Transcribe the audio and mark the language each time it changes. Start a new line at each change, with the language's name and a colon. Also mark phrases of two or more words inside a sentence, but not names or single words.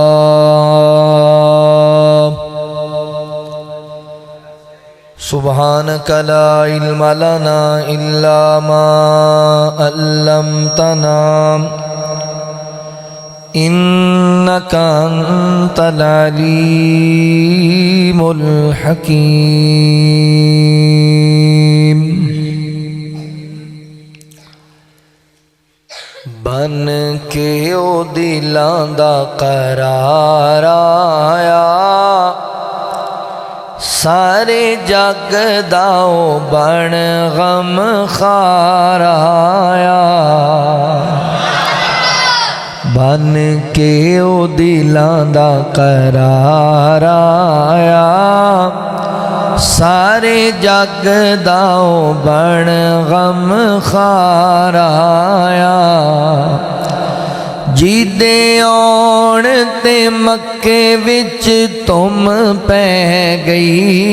Arabic: سبحانك لا علم لنا إلا ما علمتنا إنك أنت العليم الحكيم
Punjabi: بن کے او دلاں دا قرار آیا سارے جگ دا او بن غم خار آیا بن کے او دلاں دا قرار آیا سارے جگ دا او بن غم خار آیا جیدے آن تے مکے وچ تم پہ گئی